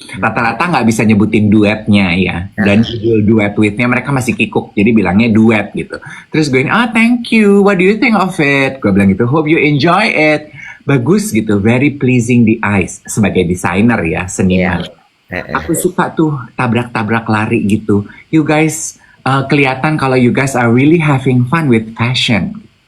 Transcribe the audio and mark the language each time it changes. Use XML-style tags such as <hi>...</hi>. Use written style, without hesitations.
<id>Rata-rata nggak bisa nyebutin duetnya ya, dan judul duet with-nya mereka masih kikuk, jadi bilangnya duet gitu.</id> <en>Terus gue ini, thank you, what do you think of it? Gue bilang gitu, hope you enjoy it. Bagus gitu, very pleasing the eyes.</en> <id>Sebagai desainer ya, seniman. Aku suka tuh tabrak-tabrak lari gitu.</id> <en>You guys kelihatan kalau you guys are really having fun with fashion.</en>